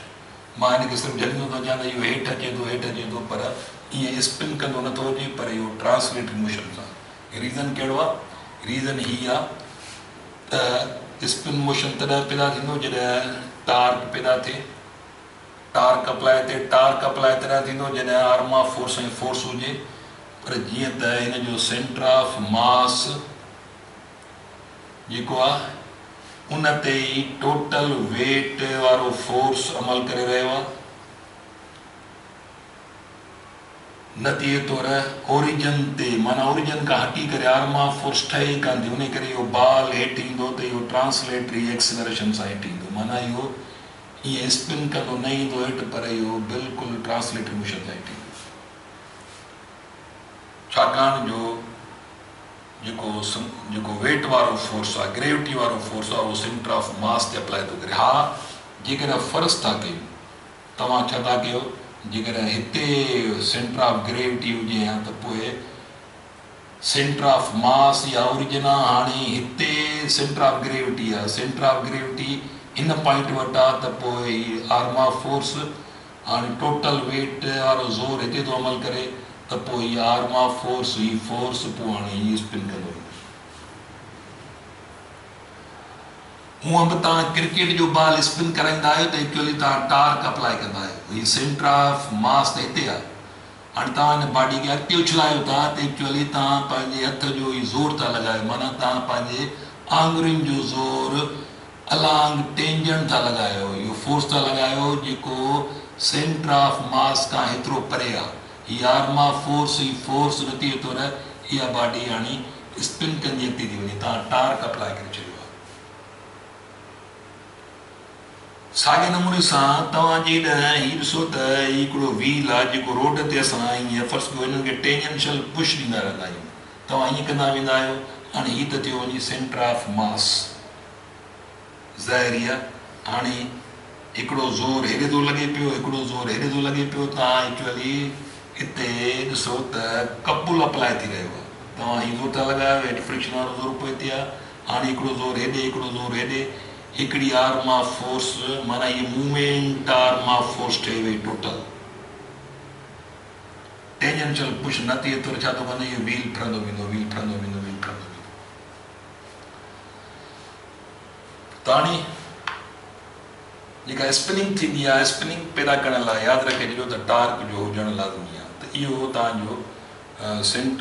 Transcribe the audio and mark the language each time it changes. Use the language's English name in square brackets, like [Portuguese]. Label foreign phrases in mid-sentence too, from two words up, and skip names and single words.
[Sindhi] मां हिनखे सिर्फ़ु जॾहिं थो चवां त इहो हेठि अचे थो, पर ईअं स्पिन कंदो नथो अचे, पर इहो [English] translatory motion [Sindhi] सां। रीज़न कहिड़ो आहे? रीज़न हीअ आहे त [English] spin motion [Sindhi] तॾहिं पैदा थींदो जॾहिं टार्क पैदा थिए, [English] torque apply [Sindhi] तॾहिं थींदो जॾहिं [English] arm of force [Sindhi] ऐं फोर्स हुजे, पर जीअं त हिन जो [English] center of mass [Sindhi] जेको आहे उन ते ई [English] total weight [Sindhi] वारो फोर्स अमल करे रहियो आहे, नतीजे तौर ओरिजिन ते, माना ओरिजिन खां हटी करे [English] arm of force [Sindhi] ठहे ई कान थी, उन करे इहो बाल हेठि ईंदो त इहो [English] translatory acceleration [Sindhi] सां हेठि ईंदो, माना इहो ईअं स्पिन कंदो न ईंदो हेठि, पर इहो बिल्कुलु [English] translatory motion [Sindhi] सां हेठि ईंदो, छाकाणि जो जेको वेट वारो फोर्स आहे, ग्रेविटी वारो फोर्स आहे, उहो [English] center of mass [Sindhi] ते अप्लाई थो करे। हा, जेकॾहिं फ़र्ज़ था कयूं, तव्हां छा था कयो, जेकॾहिं हिते [English] center of gravity [Sindhi] हुजे हा त पोइ [English] center of mass [Sindhi] या ओरिजिन आहे, हाणे हिते [English] center of gravity [Sindhi] आहे, [English] center of gravity [Sindhi] इन पॉइंट वटि आहे, त पोइ [English] arm of force [Sindhi] हाणे [English] total weight [Sindhi] वारो ज़ोर हिते थो अमल करे, त पोइ हीअ [English] arm of force, [Sindhi] ही फोर्स पोइ हाणे हीअ स्पिन कंदो। हूअं बि तव्हां क्रिकेट जो बाल स्पिन कराईंदा आहियो त एक्चुअली तव्हां [English] torque apply [Sindhi] कंदा आहियो, हीअ [English] center of mass [Sindhi] त हिते आहे, हाणे तव्हां हिन बॉडी खे अॻिते उछलायो था त एक्चुअली तव्हां पंहिंजे हथ जो ई ज़ोर था लॻायो, माना तव्हां पंहिंजे आङुरियुनि जो ज़ोर [English] along tangent [Sindhi] था लॻायो, इहो फोर्स था लॻायो जेको [English] center of mass [Sindhi] खां हेतिरो परे आहे, हीअ [English] arm of force, [Sindhi] ही फोर्स नतीजे तौर इहा बॉडी हाणे स्पिन कंदी अॻिते थी वञे, तव्हां [English] torque apply [Sindhi] करे छॾियो आहे। साॻे नमूने सां तव्हां हीअ ॾिसो त हिकिड़ो व्हील आहे जेको रोड ते असां हीअं फ़र्ज़ कयो हिननि खे [English] tangential push [Sindhi] ॾींदा रहंदा आहियूं, तव्हां ईअं कंदा वेंदा आहियो, हाणे हीअ त थियो वञे [English] center of mass, [Sindhi] ज़ाहिरी आहे हाणे हिकिड़ो ज़ोर हेॾे थो लॻे पियो, हिकिड़ो ज़ोर हेॾे थो लॻे पियो, तव्हां एक्चुअली हिते ॾिसो त [English] couple apply [Sindhi] थी रहियो आहे, तव्हां हीअ ज़ोर था लॻायो, हेठि फ्रिक्शन वारो ज़ोर पियो हिते आहे, हाणे हिकिड़ो ज़ोर हेॾे, हिकिड़ो ज़ोर हेॾे, हिकिड़ी [English] arm of force, [Sindhi] माना हीअ [English] moment arm of force [Sindhi] ठही वई [English] total, tangential push [Sindhi] नतीजे तौर छा थो वञे, इहो व्हील फिरंदो वेंदो, व्हील फिरंदो वेंदो, व्हील फिरंदो वेंदो। त ताणी जेका स्पिनिंग थींदी आहे, स्पिनिंग पैदा करण लाइ यादि रखे छॾियो त टार्क जो हुजणु लाज़मी आहे। त इहो तव्हांजो सेंट।